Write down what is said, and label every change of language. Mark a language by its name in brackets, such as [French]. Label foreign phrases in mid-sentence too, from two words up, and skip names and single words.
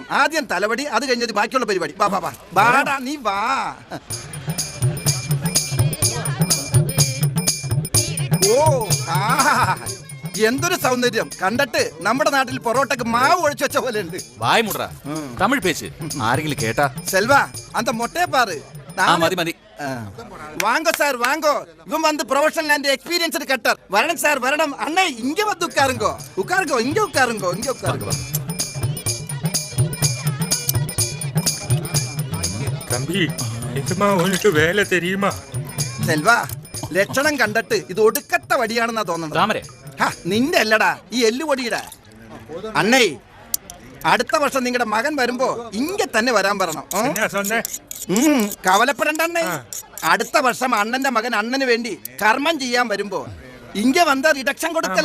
[Malayalam] ആദ്യം തലവടി, അത് കഴിഞ്ഞത് ബാക്കിയുള്ള പരിപാടി. വാടാ നീ വാ. ഓ ആ എന്തൊരു സൗന്ദര്യം കണ്ടിട്ട് നമ്മുടെ നാട്ടിൽ പൊറോട്ടക്ക് മാവ് ഒഴിച്ചു വെച്ച പോലെ ഉണ്ട്. വായ മുട്ര തമിഴ് പേച്ച് ആരെങ്കിലും കേട്ടാ? [Tamil] செல்வா அந்த மொட்டையை பாரு. [Malayalam] മതി [Tamil] வாங்கோ சார் வாங்கோ. இவன் வந்து [English] professional and experienced cutter. [Tamil] வரணும் சார் வரணும். அண்ணே இங்க வந்து உட்காருங்கோ இங்க உட்காருங்கோ. தம்பி இதுமா உனக்கு வேலை தெரியுமா? [Malayalam] செல்வா ലക്ഷണം കണ്ടിട്ട് ഇത് ഒടുക്കത്തെ വടിയാണെന്നാ തോന്നുന്നത്. താമരെ നിന്റെ അല്ലടാ ഈ എല്ലുപൊടിയുടെ. അണ്ണേ അടുത്ത വർഷം നിങ്ങളുടെ മകൻ വരുമ്പോ ഇങ്ങ തന്നെ വരാൻ പറയണം. കവലപ്പെടണ്ട അണ്ണേ. അടുത്ത വർഷം അണ്ണന്റെ മകൻ അണ്ണന് വേണ്ടി കർമ്മം ചെയ്യാൻ വരുമ്പോ ഇങ്ങ വന്ന റിഡക്ഷൻ കൊടുക്കലാ.